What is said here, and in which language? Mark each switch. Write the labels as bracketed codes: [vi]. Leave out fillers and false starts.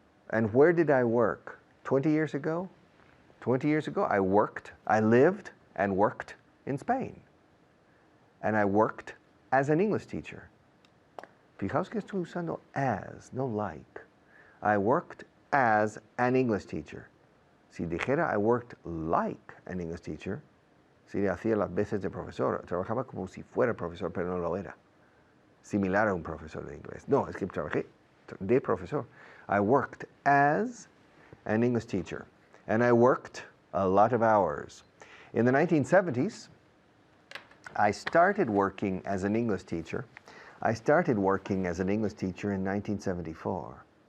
[en] And where did I work? 20 years ago? 20 years ago I lived and worked in Spain. And I worked as an English teacher. [es] Fijaos que estoy usando as, no like. [en] I worked as an English teacher. [es] Si dijera [en] I worked like an English teacher, [es] si le hacía las veces de profesor, trabajaba como si fuera profesor, pero no lo era. Similar a un profesor de inglés. No, es que trabajé de profesor. [en] I worked as an English teacher. And I worked a lot of hours. In the 1970s, I started working as an English teacher. I started working as an English teacher in 1974.